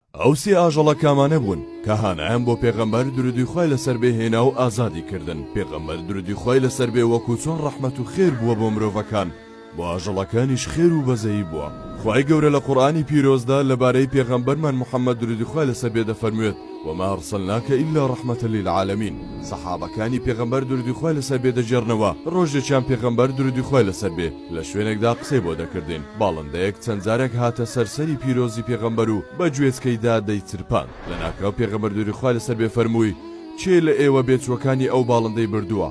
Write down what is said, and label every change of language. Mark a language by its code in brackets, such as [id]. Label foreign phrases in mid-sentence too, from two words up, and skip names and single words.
[ckb] ئەو سێ ئاژەڵەکامانە بوون کە هانایان بۆ پێغەمبەر درودی خوای لەسەر بێ هێنا و ئازادی کردن. پێغەمبەر درودی خوای لەسەر بێ وەکو چۆن ڕەحمەت و خێر بووە بۆ مرۆڤەکان، بۆ ئاژەڵەکانیش خێر و بەزەیی بووە. خوای گەورە لە قورئانی پیرۆزدا لەبارەی پێغەمبەرمان محەممەد درودی خوای لەسەر بێ دەفەرموێت [ar] وما أرسلناك إلا رحمة للعالمين. [ckb] سەحابەکانی پێغەمبەر درودی خوای لەسەر بێ دەجێڕنەوە. ڕۆژێکیان پێغەمبەر درودی خوای لەسەر بێ لە شوێنێکدا قسەی بۆ دەکردین. باڵندەیەک چەند جارێک هاتە سەرسەری پیرۆزی پێغەمبەر و بە گوێچکەیدا دەیچرپان. لەناکاو پێغەمبەر درودی خوای لەسەر بێ فەرمووی چێ لە ئێوە بێچوەکانی ئەو باڵندەی بردووە؟